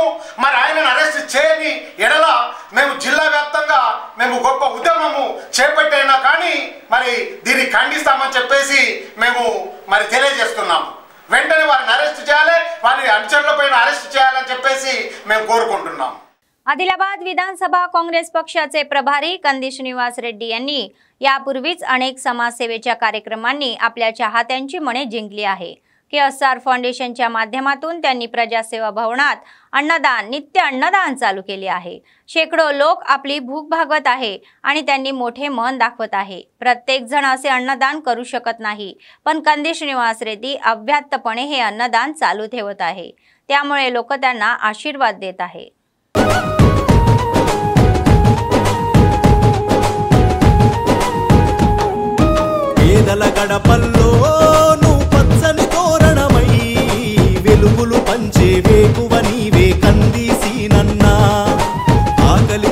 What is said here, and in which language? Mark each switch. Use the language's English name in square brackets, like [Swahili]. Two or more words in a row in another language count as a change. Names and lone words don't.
[Telugu] మరి ఆయనను అరెస్ట్ చేయని ఎడల మేము జిల్లా వ్యాప్తంగా మేము గొప్ప ఉద్యమము చేపట్టైనా కానీ మరి దీన్ని ఖండిస్తామని చెప్పేసి మేము మరి తెలియజేస్తున్నాము. వెంటనే వారిని అరెస్ట్ చేయాలి, వారి అనుచరులపైన అరెస్ట్ చేయాలని చెప్పేసి మేము కోరుకుంటున్నాం. [Marathi] आदिलाबाद विधानसभा काँग्रेस पक्षाचे प्रभारी कंदी श्रीनिवास रेड्डी यांनी यापूर्वीच अनेक समाजसेवेच्या कार्यक्रमांनी आपल्या चाहत्यांची मने जिंकली आहे. KSR फाउंडेशनच्या माध्यमातून त्यांनी प्रजासेवा भवनात अन्नदान नित्य अन्नदान चालू केले आहे। शेकडो लोक आपली भूक भागवत आहे आणि त्यांनी मोठे मन दाखवत आहे। प्रत्येक जण असे अन्नदान करू शकत नाही, पण कंदी श्रीनिवास रेड्डी अव्याहतपणे हे अन्नदान चालू ठेवत आहे, त्यामुळे लोक त्यांना आशीर्वाद देत आहे। [Telugu] పేదల గడపల్లోను పచ్చని తోరణమై వెలుగులు పంచే వేకువ నీవే కంది సీనన్న ఆకలి